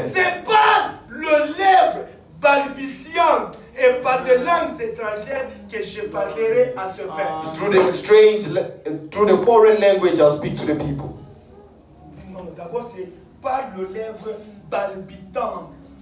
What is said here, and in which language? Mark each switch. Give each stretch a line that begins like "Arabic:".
French: C'est pas le lèvre balbutiant et par des langues étrangères que je parlerai à ce peuple.
English: It's through the through the foreign language I'll speak to the people.
French: Non, d'abord c'est par le lèvre balbutante.